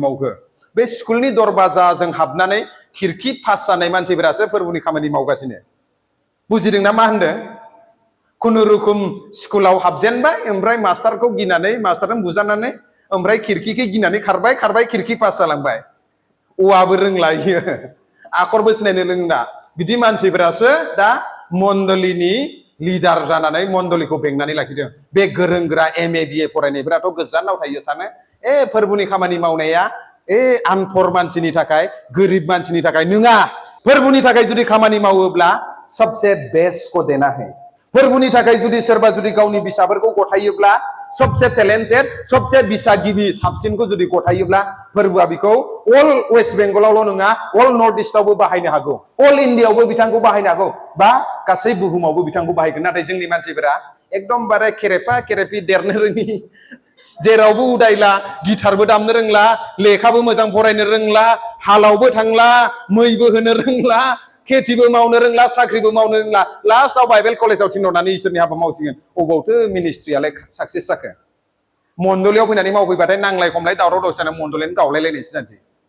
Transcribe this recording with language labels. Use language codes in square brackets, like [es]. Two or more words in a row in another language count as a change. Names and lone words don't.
[brx] मावखो बे स्कुलनि दरवाजाजों हाबनानै खिरखि पास जानाय मानसिफोरासो फोरबुनि खामानि मावगासिनो बुजिदोंना मा होनदों खुनुरुखुम स्कुलाव हाबजेनबाय ओमफ्राय मास्टारखौ गिनानै मास्टारजों बुजानानै ओमफ्राय खिरखिखौ गिनानै खारबाय खिरखि पास जालांबाय औवाबो रोंला इयो आखरबो सिनायनो रोंला बिदि मानसिफोरासो दा मण्डलिनि लिडार जानानै मण्डलिखौ बेंनानै लाखिदों बे गोरों गोरा MA BA फरायनायफोराथ' गोजानाव थायो सानो फोरबुनि खामानि मावनाया आनफर मानसिनि थाखाय गोरिब मानसिनि थाखाय नङा फोरबुनि थाखाय जुदि खामानि मावोब्ला [hi] सबसे बेस्टखौ देना है [brx] फोरबुनि थाखाय जुदि सोरबा जुदि गावनि बिसाफोरखौ गथायोब्ला [hi] सबसे टेलेन्टेड [brx] सबसे बिसा गिबि साबसिनखौ जुदि गथायोब्ला फोरबुआ बिखौ अल वेस्ट बेंगलावल' नङा अल नर्थ इस्टआवबो बाहायनो हागौ अल इन्डियायावबो बिथांखौ बाहायनो हागौ बा गासै बुहुमावबो बिथांखौ बाहायगोन नाथाय जोंनि मानसिफोरा एकदमबारे केरेपा केरेपि देरनो रोङि जेरावबो उदायला गिटारबो दामनो रोंला लेखाबो मोजां फरायनो रोंला हालावबो थांला मैबो होनो रोंला खेथिबो मावनो रोंला साख्रिबो मावनो रोंला लास्टआव बाइबेल कलेजाव थिनहरनानै इसोरनि हाबा मावसिगोन अबावथो मिनिस्ट्रियालाय साक्सेस जाखो मण्डलियाव फैनानै मावफैबाथाय नांलाय खमलाय दावराव दावसियानो मण्डलियानो गावलायलायनायसो जानोसै